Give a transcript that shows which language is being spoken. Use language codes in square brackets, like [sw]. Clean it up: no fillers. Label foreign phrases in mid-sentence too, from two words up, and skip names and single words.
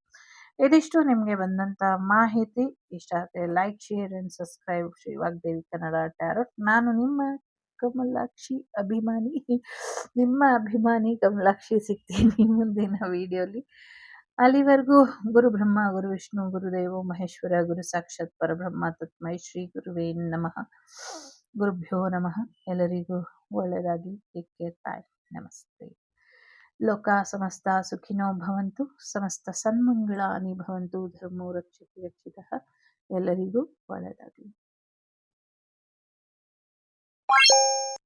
[kn] ಇದಿಷ್ಟು ನಿಮಗೆ ಬಂದಂತ ಮಾಹಿತಿ. ಇಷ್ಟ ಆದರೆ [en] like, share and subscribe [kn] ಶ್ರೀ ವಾಗ್ದೇವಿ ಕನ್ನಡ ಟ್ಯಾರೋಟ್. ನಾನು ನಿಮ್ಮ ಕಮಲಾಕ್ಷಿ ಅಭಿಮಾನಿ, ನಿಮ್ಮ ಅಭಿಮಾನಿ ಕಮಲಾಕ್ಷಿ. ಸಿಗ್ತೀನಿ ಮುಂದಿನ ವಿಡಿಯೋಲಿ. [sa] ಅಲ್ಲಿವರೆಗೂ ಗುರು ಬ್ರಹ್ಮ, ಗುರು ವಿಷ್ಣು, ಗುರುದೇವೋ ಮಹೇಶ್ವರ, ಗುರು ಸಾಕ್ಷಾತ್ ಪರಬ್ರಹ್ಮ ತಸ್ಮೈ ಶ್ರೀ ಗುರುವೇ ನಮಃ. ಗುರುಭ್ಯೋ ನಮಃ. [kn] ಎಲ್ಲರಿಗೂ ಒಳ್ಳೆಯದಾಗಿ. [en] take care. [kn] ಬಾಯ್. ನಮಸ್ತೆ. [sa] ಲೋಕ ಸಮಸ್ತ ಸುಖಿನೋ ಭವಂತು, ಸಮಸ್ತ ಸನ್ಮಂಗಳಾನಿ ಭವಂತು, ಧರ್ಮೋ ರಕ್ಷಿತ ರಕ್ಷಿತಃ. [kn] ಎಲ್ಲರಿಗೂ ಒಳ್ಳೆಯದಾಗಲಿ.